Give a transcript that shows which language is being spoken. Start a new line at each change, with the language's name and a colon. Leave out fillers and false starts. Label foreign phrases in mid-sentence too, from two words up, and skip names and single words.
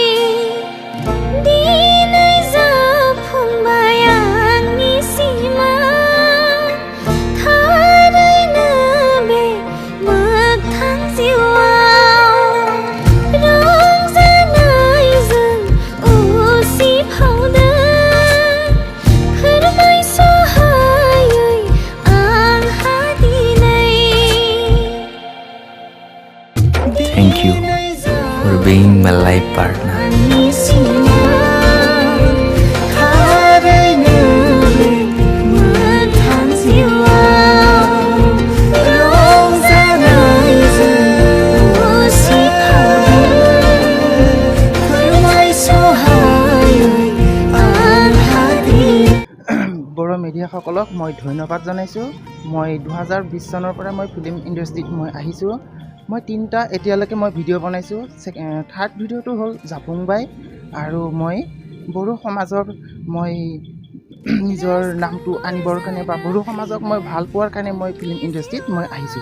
Bodo: दिनै जाफुंबाय आंनि सिमां थारैनो बे मोगथां जिउआव रंजानायजों उसिफावदों फोरमायस'हायै आंहा दिनै
English: Thank you for being my life partner.
Bodo: आंनि सिमां थारैनो बे मोगथां जिउआव रंजानायजों उसिफावदों फोरमायस'हायै आंहा दिनै
Assamese: বড়ো মিডিয়াসকলক মই ধন্যবাদ জনাইছোঁ। মই 2020 চনৰ পৰা মই
English: film industryত
Assamese: মই আহিছোঁ। মই তিনিটা এতিয়ালৈকে মই ভিডিঅ' বনাইছোঁ।
English: third videoটো
Assamese: হ'ল জাপুংবাই আৰু মই বড়ো সমাজৰ মই নিজৰ নামটো আনিবৰ কাৰণে বা বড়ো সমাজক মই ভাল পোৱাৰ কাৰণে মই
English: film industryত
Assamese: মই আহিছোঁ।